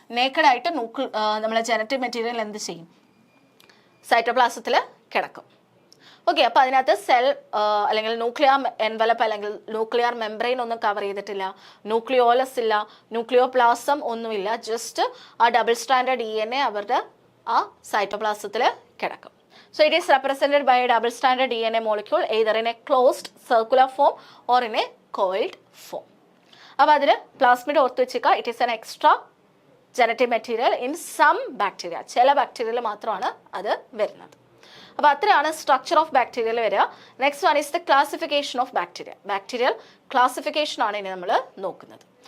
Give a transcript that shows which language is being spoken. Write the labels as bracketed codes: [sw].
[ml] നേക്കഡായിട്ട് നമ്മളെ genetic material എന്ത് ചെയ്യും, സൈറ്റോപ്ലാസത്തിൽ കിടക്കും. ഓക്കെ, അപ്പോൾ അതിനകത്ത് സെൽ അല്ലെങ്കിൽ ന്യൂക്ലിയർ എൻവലപ്പ് അല്ലെങ്കിൽ ന്യൂക്ലിയർ മെംബ്രെയിൻ ഒന്നും കവർ ചെയ്തിട്ടില്ല, ന്യൂക്ലിയോലസ് ഇല്ല, ന്യൂക്ലിയോപ്ലാസം ഒന്നുമില്ല. ജസ്റ്റ് ആ ഡബിൾ സ്റ്റാൻഡേർഡ് DNA അവരുടെ ആ സൈറ്റോപ്ലാസത്തിൽ കിടക്കും. [en] So it is represented by a double stranded DNA molecule either in a closed circular form or in a coiled form. [ml] അപ്പോൾ അതിൽ പ്ലാസ്മിഡ് ഓർത്ത് വെച്ചേക്കുക, [en] It is an extra genetic material in some bacteria. [ml] ചില ബാക്ടീരിയയിൽ മാത്രമാണ് അത് വരുന്നത്. അപ്പോൾ അത്രയാണ് സ്ട്രക്ചർ ഓഫ് ബാക്ടീരിയയിൽ വരിക. [en] Next one is the classification of bacteria. [ml] Bacterial classification ആണ് ഇനി നമ്മൾ നോക്കുന്നത്.